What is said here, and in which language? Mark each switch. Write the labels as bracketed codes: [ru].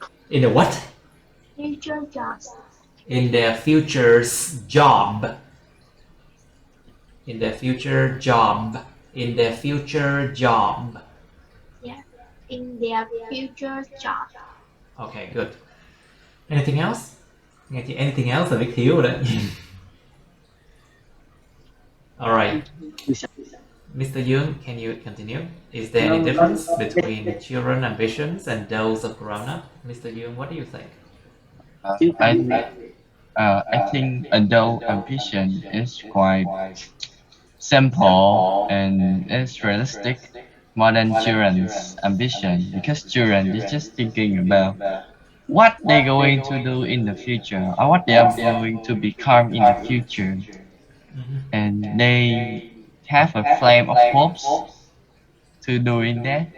[en] In the what? Future jobs. In their future's job. In their future job. Yeah, in their future job. Okay, good. Anything else? Anything else [vi] là biết thiếu rồi đấy. [en] Alright. Mr. Young, can you continue? Is there any difference between children ambitions and those of grown-up? Mr. Young, what do you think? I think adult ambition is quite simple and it's realistic more than children's ambition because children is just thinking about what they're going to do in the future or what they are going to become in the future, and they have a flame of hopes to doing that.